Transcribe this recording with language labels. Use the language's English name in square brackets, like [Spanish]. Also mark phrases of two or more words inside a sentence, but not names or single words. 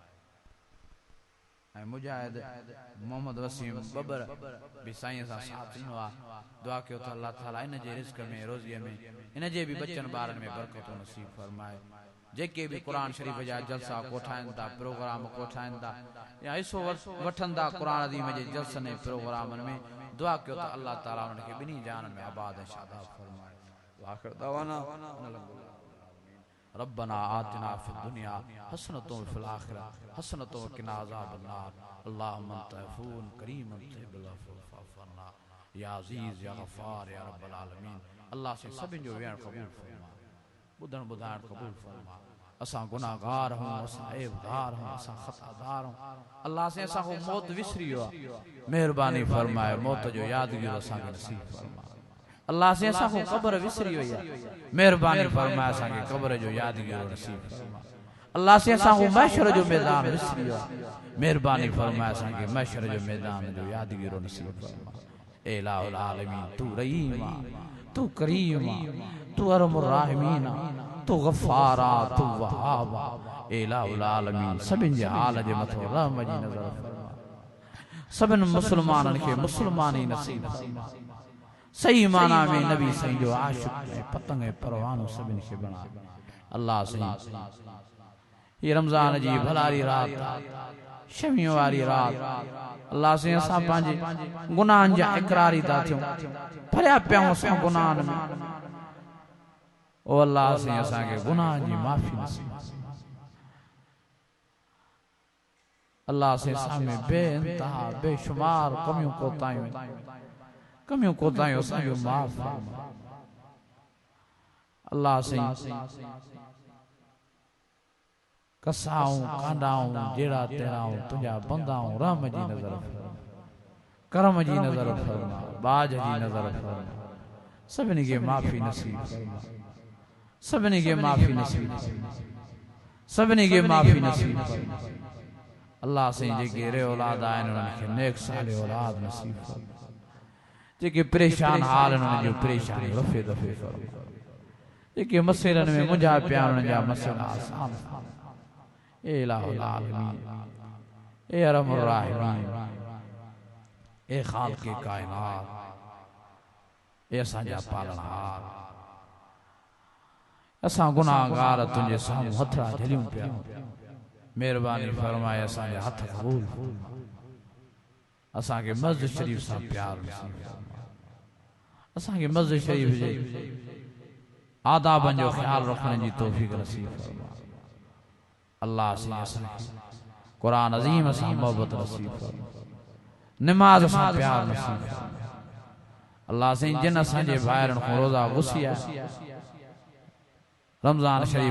[Sindhi] ऐं मुजाहिद मोहम्मद वसीम बबर भी साईं सां साथ ॾिनो आहे दुआ कयो त अल्लाह ताला इन जे रिज़्क़ में रोज़ीअ में इन जे भी बच्चन ॿारनि में बरकत नसीब फरमाए जेके भी कुरान शरीफ जा जलसा कोठाइनि था प्रोग्राम कोठाइनि था या हिस्सो वठनि था कुरान अज़ीम जे जलसनि ऐं प्रोग्रामनि में दुआ कयो त अल्लाह ताला उन्हनि खे ॿिन्ही जान में आबाद ऐं शादाब फरमाए आख़िर दवाना [Arabic] ربنا آتنا في الدنيا حسنة في الآخرة حسنة وقنا عذاب النار اللهم أنت عفو كريم تحب العفو فاعف عنا يا عزيز يا غفار يا رب العالمين [Sindhi] अल्लाह से सभिनि जो वेहण क़बूल फरमा बुधण ॿुधाइण क़बूल फरमा असां गुनाहगार हूं असां ऐबदार हूं असां खतादार हूं अल्लाह से असां को मौत विसरी वियो आहे मेहरबानी फरमाए मौत जो यादगिरी असां खे नसीब फरमा अल्लाह से असां को क़ब्र विसरी वई आहे मेहरबानी फरमाए असां खे क़ब्र जो यादगिरी नसीब फरमा अल्लाह से असां को महशर जो मैदान विसरी वियो आहे मेहरबानी फरमाए असां खे महशर जो मैदान जो यादगिरी नसीब फरमा ए [Arabic] إله العالمين [Sindhi] तू रहीम तू करीम तू [Arabic] أرحم الراحمين [Sindhi] तू गफ़ारा तू वहाबा ए [Arabic] إله العالمين [Sindhi] सभिनि जे हाल जे मथो रहम जी नज़र फरमा सभिनि मुस्लमाननि खे मुस्लमानी नसीब फरमा सही माना में नबी साईं जो आशिक़ ऐं पतंग ऐं परवानो सभिनि खे बणा अल्लाह साईं ये रमज़ान जी भलारी रात शमियों वारी रात अल्लाह से असां पंहिंजे गुनाहनि जा इक़रारी था थियूं भरिया पिया असां गुनाहनि में ओ अल्लाह से असांखे गुनाहनि जी माफ़ी नसीब अल्लाह से सामने बेइंतहा बेशुमार कमियूं कोताहियूं असांखे माफ़ फरमा अल्लाह से कसाऊं कांडाऊं जेड़ा तेराऊं तुझा बंदाऊं रहम जी नज़र फरमा करम जी नज़र फरमा बाज जी नज़र फरमा सभिनी खे माफ़ी नसीब फरमा सभिनी खे माफ़ी नसीब सभिनी खे माफ़ी नसीब फरमा अल्लाह से जेके रे औलाद आहिनि उन्हनि खे नेक साले औलाद नसीब फरमा जेके परेशान हाल उन्हनि जो परेशानी रफ़े दफ़े फरमा जेके मसइलनि में मुंझा पिया उन्हनि जा मसइला आसान ए [Arabic] إله العالمين [Sindhi] ए [Arabic] أرحم الراحمين [Sindhi] ए खालिक़े कायनात ए असांजा पालनहार असां गुनाहगार तुंहिंजे साम्हूं हथड़ा झलियूं पिया मेहरबानी फरमाए असांजा हथ क़बूल असांखे मस्जिद शरीफ सां प्यार नसीब असांखे मस्जिद शरीफ जे आदाबनि जो ख़्याल रखण जी तौफ़ीक़ नसीब फरमा अल्लाह से कुरान अज़ीम सां मोहब्बत नसीब फरमा नमाज सां प्यार नसीब फरमा अल्लाह से जिन असांजे भाइरनि खां रोज़ा गुसिया रमज़ान शरीफ